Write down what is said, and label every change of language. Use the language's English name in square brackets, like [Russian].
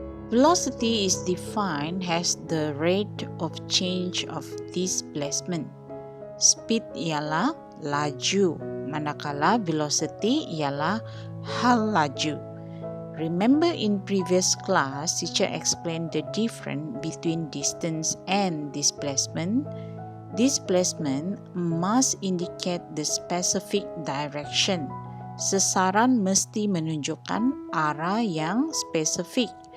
[English] Velocity is defined as the rate of change of displacement. [Malay] Speed ialah laju, manakala velocity ialah hal laju. [English] Remember in previous class, teacher explained the difference between distance and displacement. Displacement must indicate the specific direction. [Malay] Sesaran mesti menunjukkan arah yang spesifik.